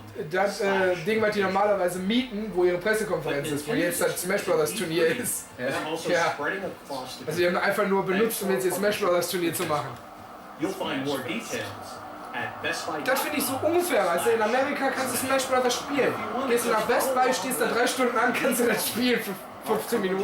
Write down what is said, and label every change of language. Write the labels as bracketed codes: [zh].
[de] Das Ding, was die normalerweise mieten, wo ihre Pressekonferenz ist, wo jetzt das Smash Brothers Turnier ist. Ja. Also die haben einfach nur benutzt, um jetzt ihr Smash Brothers Turnier zu machen. [en] You'll find more details at Best Buy. [de] Das finde ich so unfair, weißt du, in Amerika kannst du Smash Brothers spielen. Gehst du nach Best Buy, stehst da 3 Stunden an, kannst du das spielen für 15 Minuten.